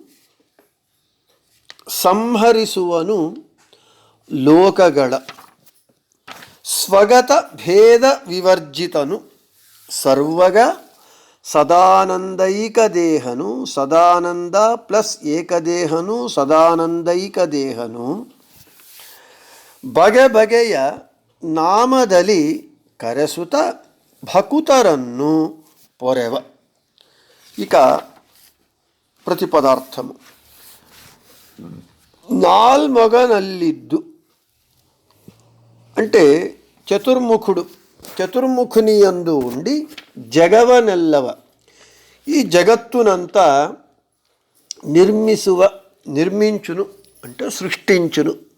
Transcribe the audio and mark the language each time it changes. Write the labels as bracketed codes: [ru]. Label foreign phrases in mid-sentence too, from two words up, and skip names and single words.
[kn] ಸಂಹರಿಸುವನು ಲೋಕಗಳ ಸ್ವಗತ ಭೇದ ವಿವರ್ಜಿತನು ಸರ್ವಗ ಸದಾನಂದೈಕ ದೇಹನು ಸದಾನಂದ ಪ್ಲಸ್ ಏಕದೇಹನು ಸದಾನಂದೈಕ ದೇಹನು ಬಗೆ ಬಗೆಯ ನಾಮದಲ್ಲಿ ಕರೆಸುತ್ತ ಭಕುತರನ್ನು ಪೊರೆವ. [te] ఇక ప్రతిపదార్థము. నాల్మొగనల్లిద్దు అంటే చతుర్ముఖుడు, చతుర్ముఖుని యందు ఉండి జగవనెల్లవ ఈ జగత్తునంతా నిర్మించును అంటే సృష్టించును.